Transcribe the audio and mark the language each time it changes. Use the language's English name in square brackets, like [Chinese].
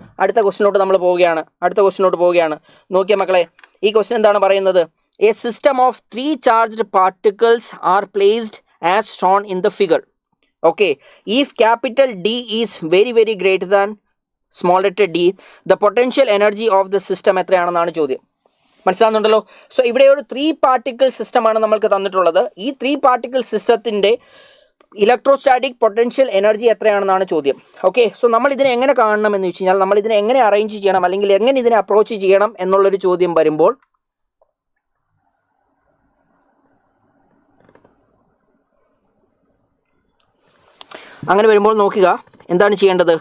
[Malayalam] അടുത്ത ക്വസ്റ്റിനോട്ട് നമ്മൾ പോവുകയാണ്. നോക്കിയ മക്കളെ, ഈ ക്വസ്റ്റ്യൻ എന്താണ് പറയുന്നത്? [English] A system of 3 charged particles are placed as shown in the figure. Okay, if capital D is very very greater than small letter d, the potential energy of the system [Malayalam] എത്രയാണെന്നാണ് ചോദ്യം. മനസ്സിലാകുന്നുണ്ടല്ലോ? So ഇവിടെ ഒരു 3 particle സിസ്റ്റമാണ് നമ്മൾക്ക് തന്നിട്ടുള്ളത്. ഈ 3 particle സിസ്റ്റത്തിൻ്റെ electrostatic potential energy എത്രയാണെന്നാണ് ചോദ്യം. Okay, so നമ്മൾ ഇതിനെ എങ്ങനെ കാണണം എന്ന് വെച്ച് കഴിഞ്ഞാൽ, നമ്മൾ ഇതിനെ എങ്ങനെ അറേഞ്ച് ചെയ്യണം അല്ലെങ്കിൽ എങ്ങനെ ഇതിനെ അപ്രോച്ച് ചെയ്യണം എന്നുള്ളൊരു ചോദ്യം വരുമ്പോൾ നോക്കുക എന്താണ് ചെയ്യേണ്ടത്.